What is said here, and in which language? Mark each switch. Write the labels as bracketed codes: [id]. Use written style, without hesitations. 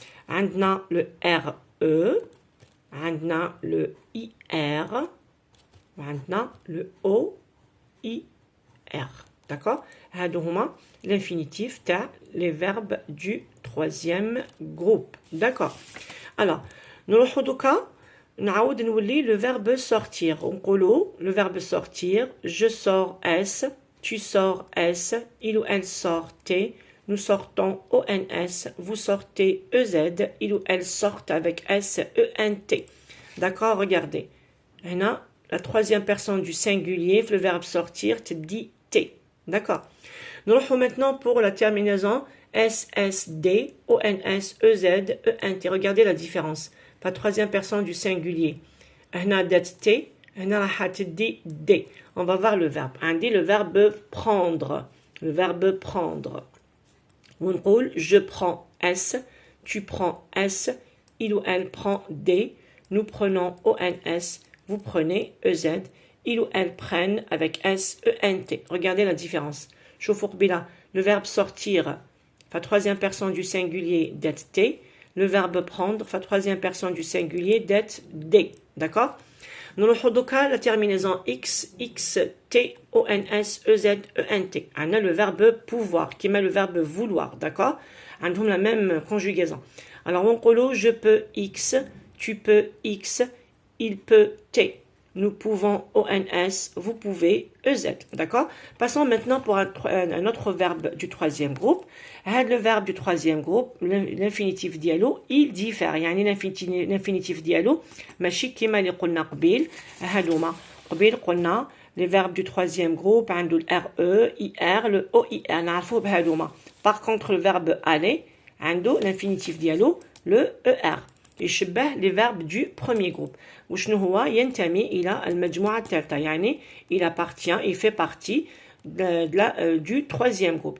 [fr] عندنا le RE, عندنا le IR, عندنا le OIR, d'accord. [ar] هادو هما [fr] l'infinitif تاع les verbes du troisième groupe, d'accord. [ar] نروحو دوكا نعاود نولي [fr] le verbe sortir. نقولوا le verbe sortir, je sors s, tu sors s, il ou elle sort t, nous sortons ons, vous sortez ez, il ou elle sortent avec s ent. d'accord. regardez هنا la troisième personne du singulier le verbe sortir te dit t, d'accord. Nous allons maintenant pour la terminaison S, S, D, O, N, S, E, Z, E, N, T. Regardez la différence. La troisième personne du singulier. [ar] هنا دات T, هنا راح تدي D. [fr] On va voir le verbe. عندي le verbe prendre. Le verbe prendre. ونقول je prends S, tu prends S, il ou elle prend D, nous prenons ONS, vous prenez EZ, il ou elle prennent avec S, ENT. Regardez la différence. [ar] شوفوا قبيله [fr] le verbe sortir troisième personne du singulier d'être T, le verbe prendre troisième personne du singulier d'être D, d'accord. [ar] نروحوا دوكا [fr] la terminaison x, x, t, o, n, s, e, z, e, n, t. On a le verbe pouvoir qui met le verbe vouloir, d'accord. On a la même conjugaison. Alors on dit je peux x, tu peux x, il peut t. Nous pouvons ONS, vous pouvez EZ, d'accord. Passons maintenant pour un autre verbe du troisième groupe. Le verbe du troisième groupe, l'infinitif dialo, il diffère. [ar] يعني l'infinitif dialo ماشي كيما اللي قلنا قبيل. هادوما قبيل قلنا [fr] les verbes du troisième groupe عنده le RE, IR, le OIR [ar] نعرفوه بهادوما. [fr] Par contre le verbe aller عنده l'infinitif dialo, le ER. يشبه les verbes du premier groupe. [ar] وشنو هو ينتمي إلى المجموعة الثالثة يعني [fr] il appartient, il fait partie du troisième groupe.